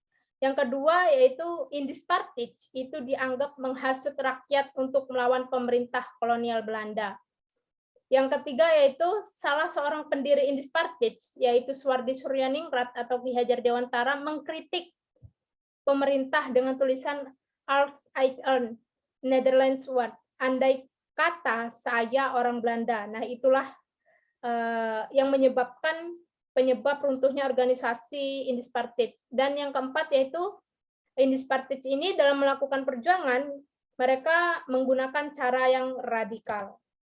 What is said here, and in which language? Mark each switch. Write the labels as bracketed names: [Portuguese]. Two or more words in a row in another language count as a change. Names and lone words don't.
[Indonesian] Yang kedua yaitu Indis Partis itu dianggap menghasut rakyat untuk melawan pemerintah kolonial Belanda. Yang ketiga yaitu salah seorang pendiri Indis Partis, yaitu Suwardi Suryaningrat atau Ki Hajar Dewantara, mengkritik pemerintah dengan tulisan [Dutch] "Als ik een Nederlands word", [Indonesian] andai kata saya orang Belanda. Nah, itulah yang menyebabkan penyebab runtuhnya organisasi Indis Partis. Dan yang keempat yaitu Indis Partis ini dalam melakukan perjuangan, mereka menggunakan cara yang radikal.